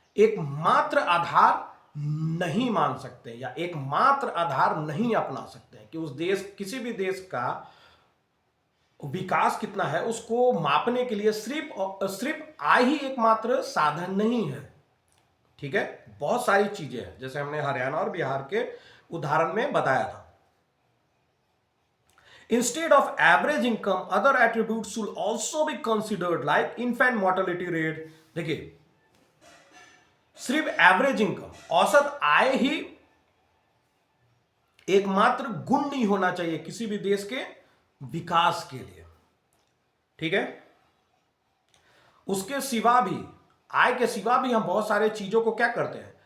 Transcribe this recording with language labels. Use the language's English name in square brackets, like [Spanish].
[Hindi] एकमात्र आधार नहीं मान सकते या एकमात्र आधार नहीं अपना सकते हैं कि उस देश, किसी भी देश का विकास कितना है उसको मापने के लिए सिर्फ आय ही एकमात्र साधन नहीं है। ठीक है, बहुत सारी चीजें हैं जैसे हमने हरियाणा और बिहार के उदाहरण में बताया था। [English] Instead of average income, other attributes should also be considered like infant mortality rate। [Hindi] देखिए, सिर्फ एवरेज इनकम, औसत आय ही एकमात्र गुण नहीं होना चाहिए किसी भी देश के विकास के लिए। ठीक है, उसके सिवा भी, आय के सिवा भी हम बहुत सारे चीजों को क्या करते हैं?